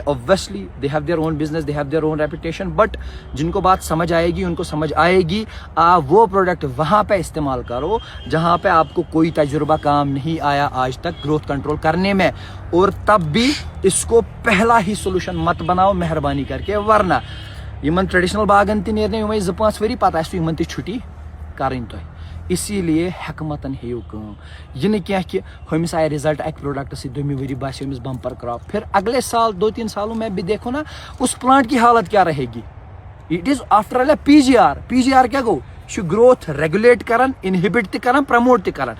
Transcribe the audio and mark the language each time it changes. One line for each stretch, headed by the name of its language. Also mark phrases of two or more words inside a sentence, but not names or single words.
English: obviously they have their own business, they have their own reputation.
Hindi: बट जिनको बात समझ आएगी उनको समझ आएगी. आप वो प्रोडक्ट वहाँ पे इस्तेमाल करो जहाँ पे आपको कोई तजुर्बा काम नहीं आया आज तक ग्रोथ कंट्रोल करने में. और तब भी इसको पहला ही सोल्यूशन मत बनाओ मेहरबानी करके.
Kashmiri: वरना यमन ट्रेडिशनल बागन ती नेरने यमई 2-5 वरी पता आसि यमन ती छुट्टी करनी तुम. इसीलिए हेकमतन हेयू काम.
Hindi: यह नहीं क्या कि
Kashmiri: हमिस आए
Hindi: रिजल्ट एक प्रोडक्ट से 2 वरी बास
English: bumper crop,
Hindi: फिर अगले साल 2-3 सालों में भी देखो ना उस प्लांट की हालत क्या रहेगी.
English: it is after all PGR
Kashmiri: क्या गो,
English: growth regulate
Kashmiri: करन, इनहिबिट ते करन, प्रमोट ते करन.